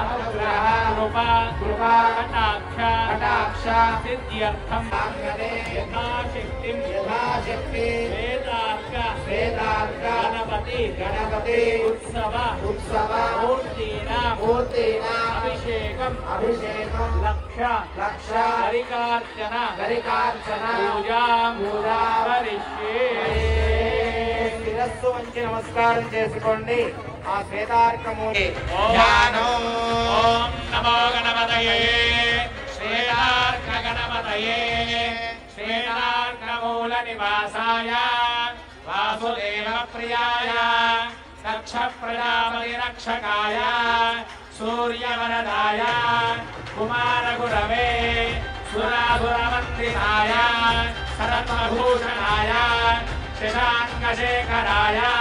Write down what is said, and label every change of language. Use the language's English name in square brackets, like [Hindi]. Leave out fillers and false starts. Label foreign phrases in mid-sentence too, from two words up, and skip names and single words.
[Sanskrit] कृपा कटाक्ष सिद्ध्यर्थं यथाशक्ति वेदार्क गणपति उत्सव मूर्तीनां अभिषेकं लक्ष गरिकार्चन पूजां करिष्ये. [Telugu] శిరస్సు వంచి నమస్కారం చేసుకోండి. [Sanskrit] ఆ శ్వేతార్కమూలి ఓం నమో గణపతయే శ్వేతార్క గణపతయే శ్వేతార్కమూల నివాసాయ వాసుదేవ ప్రియాయ దక్ష ప్రజాపతి రక్షకాయ సూర్యవరదాయ కుమార గురవే సురాసురవందితాయ సరత్వభూషణాయ శశాంకశేఖరాయ